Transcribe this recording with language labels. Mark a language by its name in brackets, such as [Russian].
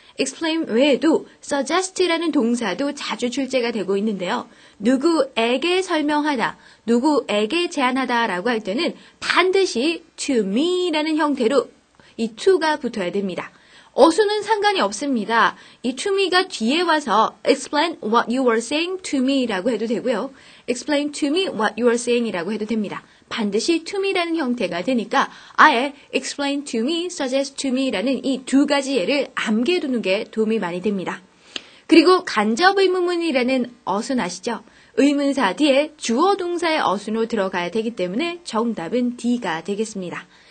[Korean] explain 외에도 suggest라는 동사도 자주 출제가 되고 있는데요. 누구에게 설명하다, 누구에게 제안하다 라고 할 때는 반드시 to me라는 형태로 이 to가 붙어야 됩니다. 어수는 상관이 없습니다. 이 to me가 뒤에 와서 [English] explain what you were saying to me [Korean] 라고 해도 되고요. [English] explain to me what you were saying [Korean] 이라고 해도 됩니다. 반드시 to me라는 형태가 되니까 아예 explain to me, suggest to me 라는 이 두 가지 예를 암기해두는 게 도움이 많이 됩니다. 그리고 간접 의문문이라는 어순 아시죠? 의문사 뒤에 주어 동사의 어순으로 들어가야 되기 때문에 정답은 D가 되겠습니다.